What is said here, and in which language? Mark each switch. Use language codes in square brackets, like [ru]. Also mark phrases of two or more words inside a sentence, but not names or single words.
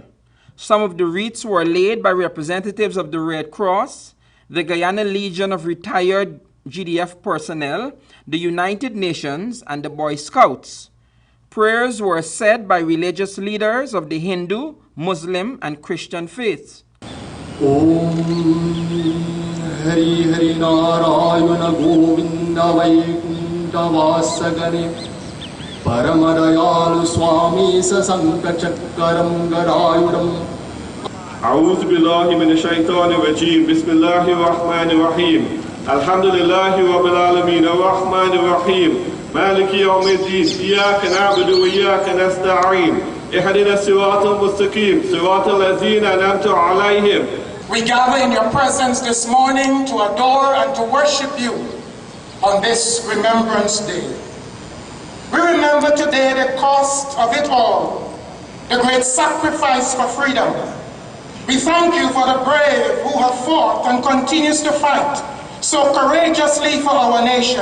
[en] Some of the wreaths were laid by representatives of the Red Cross, the Guyana Legion of retired GDF personnel, the United Nations, and the Boy Scouts. Prayers were said by religious leaders of the Hindu, Muslim, and Christian faiths. [sa] ॐ हरि हरि नारायण गोविन्द वैकुण्ठ वासगने परमदयालु स्वामी शशाङ्कचक्रम् गरयुरम्. [ar] أعوذ بالله من الشيطان الرجيم بسم الله الرحمن الرحيم الحمد لله رب العالمين الرحمن الرحيم مالك يوم الدين إياك نعبد وإياك نستعين اهدنا الصراط المستقيم صراط الذين أنعمت عليهم. [en] We gather in your presence this morning to adore and to worship you on this Remembrance Day. We remember today the cost of it all, the great sacrifice for freedom. We thank you for the brave who have fought and continues to fight so courageously for our nation.